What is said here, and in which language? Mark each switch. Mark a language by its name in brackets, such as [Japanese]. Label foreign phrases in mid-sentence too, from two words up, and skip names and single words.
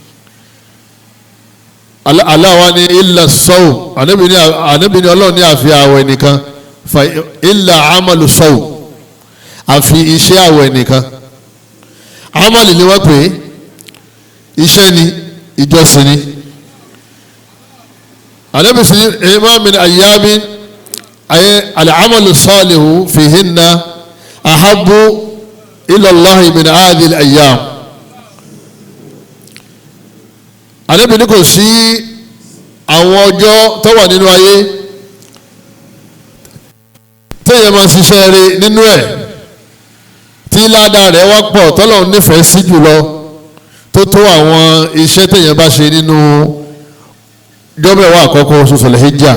[Yoruba] Allah wa ní [Arabic] إلا صوم [Yoruba] anábì ní Ọlọ́run ní àfi àwẹ̀ nìkan [Arabic] فإلا عمل صوم [Yoruba] àfi iṣẹ́ àwẹ̀ nìkan. Amali ni wọ́n pè é iṣẹ́ ni ìjọsìn ni. Ànábì sí [Arabic] ما من أيام العمل الصالح فيهن أحب إلى الله من هذه الأيام. [Yoruba] Ànábì ní kò sí àwọn ọjọ́ tó wà nínú ayé téèyàn máa ṣiṣẹ́ rẹ̀ nínú ẹ̀ tí ládàá rẹ̀ wá pọ̀ tọ́lọ́run nífẹ̀ẹ́ sí jùlọ tó tó àwọn iṣẹ́ téèyàn bá ṣe nínú jọ́mẹ̀wá àkọ́kọ́ oṣù Dhul-Hijjah.